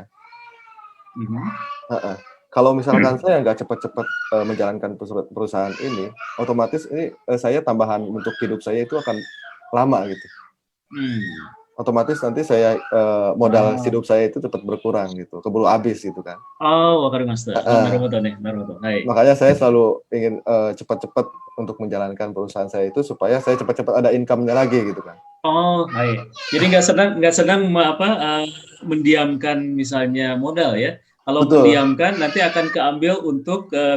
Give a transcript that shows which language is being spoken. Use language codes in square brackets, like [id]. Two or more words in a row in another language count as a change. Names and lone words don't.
[id] Heeh. Kalau misalkan saya nggak cepat-cepat menjalankan perusahaan ini, otomatis ini saya tambahan untuk hidup saya itu akan lama gitu. Otomatis nanti saya modal hidup saya itu cepat berkurang gitu, keburu habis gitu kan. [ja] おお、分かりました。なるほど nih、なるほど. Hai. [id] Makanya saya selalu ingin cepat-cepat untuk menjalankan perusahaan saya itu supaya saya cepat-cepat ada income-nya lagi gitu kan. [ja] Oh, hai. [id] Jadi nggak senang mendiamkan misalnya modal ya. Kalau Betul. mendiamkan nanti akan keambil untuk Nah,